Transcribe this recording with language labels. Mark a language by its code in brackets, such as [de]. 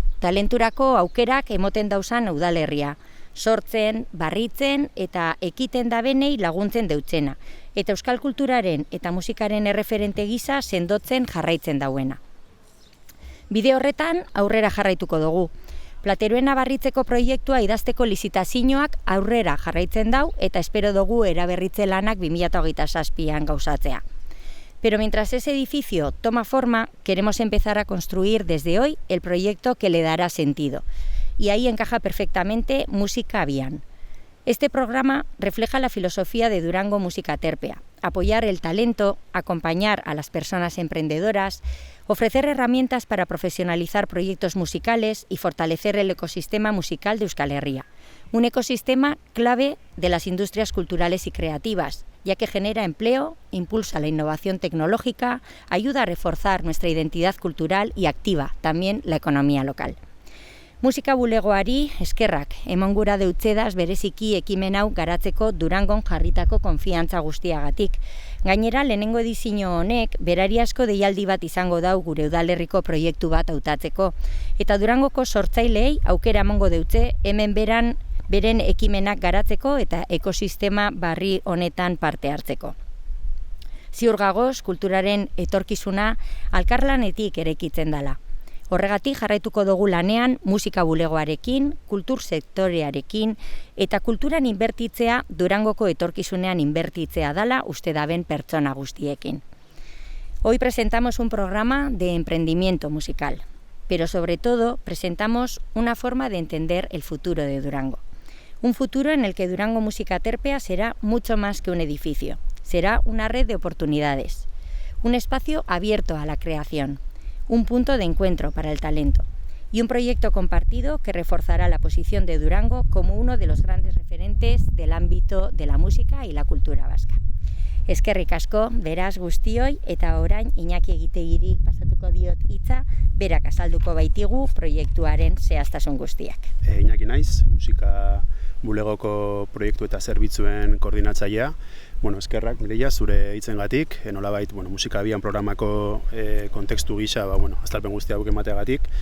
[eu] Talenturako aukerak emoten dauzan udalerria, sortzen, barritzen eta ekiten dabenei laguntzen deutzena, eta euskal kulturaren eta musikaren erreferente gisa sendotzen jarraitzen dauena. Bide horretan aurrera jarraituko dugu. Plateruena barritzeko proiektua idazteko lizitazioak aurrera jarraitzen dau eta espero dugu eraberritze lanak 2027an gauzatzea. [es] Pero mientras ese edificio toma forma, queremos empezar a construir desde hoy el proyecto que le dará sentido. Y ahí encaja perfectamente Música Bian. Este programa refleja la filosofía de Durango Música Terpea: apoyar el talento, acompañar a las personas emprendedoras, ofrecer herramientas para profesionalizar proyectos musicales y fortalecer el ecosistema musical de Euskal Herria. Un ecosistema clave de las industrias culturales y creativas, ya que genera empleo, impulsa la innovación tecnológica, ayuda a reforzar nuestra identidad cultural y activa también la economía local. [eu] Musika bulegoari eskerrak emon gura deutzedaz bereziki ekimen hau garatzeko Durangon jarritako konfiantza guztiagatik. Gainera, lehenengo edizio honek berariazko deialdi bat izango dau gure udalerriko proiektu bat hautatzeko, eta Durangoko sortzaileei aukera emongo deutze hemen beren ekimenak garatzeko eta ekosistema barri honetan parte hartzeko. Ziur gagoz, kulturaren etorkizuna alkarlanetik erekitzen dala. Horregatik jarraituko dugu lanean musika bulegoarekin, kultur sektorearekin eta kulturan inbertitzea Durangoko etorkizunean inbertitzea dala uste daben pertsona guztiekin. [es] Hoy presentamos un programa de emprendimiento musical, pero sobre todo presentamos una forma de entender el futuro de Durango. Un futuro en el que Durango Música Terpea será mucho más que un edificio, será una red de oportunidades, un espacio abierto a la creación, un punto de encuentro para el talento y un proyecto compartido que reforzará la posición de Durango como uno de los grandes referentes del ámbito de la música y la cultura vasca. [eu] Eskerrik asko, beraz guztioi, eta orain Iñaki Egitegiri pasatuko diot hitza, berak azalduko baitigu proiektuaren zehaztasun guztiak. Iñaki naiz, musika bulegoko proiektu eta zerbitzuen koordinatzailea. Eskerrak Mireia zure hitzengatik, nolabait Musika Bian programako kontekstu gisa, azalpen guztia hauek emateagatik.